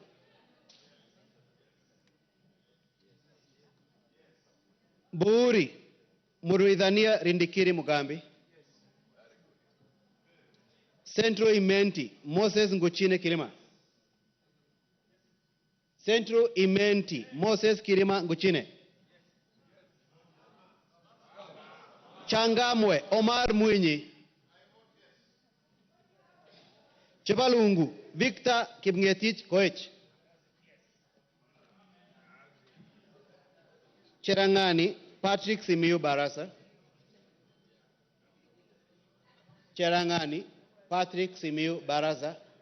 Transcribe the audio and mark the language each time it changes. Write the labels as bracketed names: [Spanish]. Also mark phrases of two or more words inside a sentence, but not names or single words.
[English] Buuri Muruidhania Rindikiri Mugambi, Central Imenti Moses Nguchine Kilima, Central Imenti Moses Kilima Nguchine, Changamwe Omar Mwinyi, Chebalungu Victor Kipngetich Koech, Cherangani Patrick Simiyu Barasa, Cherangani Patrick Simiyu Barasa,